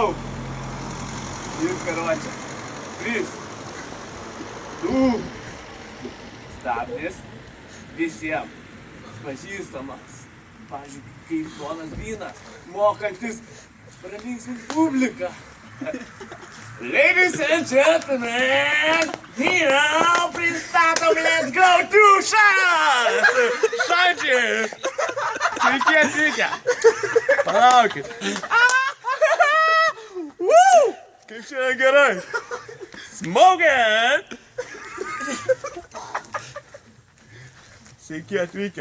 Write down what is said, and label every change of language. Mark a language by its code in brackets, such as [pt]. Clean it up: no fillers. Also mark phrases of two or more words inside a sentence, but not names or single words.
[lt] Ir karočią. 3, 2. Stabdis visiems pažįstamas. Pavyzdžiui, kaip ponas Vynas, mokantis pralinksminti publiką. [en] Ladies and gentlemen, here pristatom Let's Go to Šaras! [lt] Šančiai! Sveiki atvykę! Palaukit! Kaip šiandien gerai! Smoking! Sveiki atvykę!